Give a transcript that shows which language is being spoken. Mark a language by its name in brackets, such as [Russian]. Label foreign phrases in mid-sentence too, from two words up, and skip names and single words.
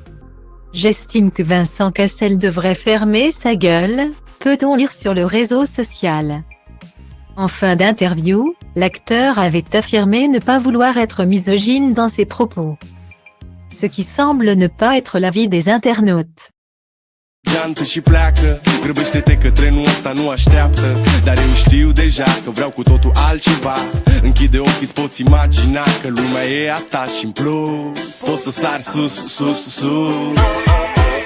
[French] J'estime que Vincent Cassel devrait fermer sa gueule, peut-on lire sur le réseau social. En fin d'interview, l'acteur avait affirmé ne pas vouloir être misogyne dans ses propos. Ce qui semble ne pas être l'avis des internautes. [Romanian] Geantă și pleacă, grăbește-te că trenul ăsta nu așteaptă. Dar eu știu deja că vreau cu totul altceva. Închide ochii, îți poți imagina că lumea e a ta și în plus poți să sari sus, sus, sus.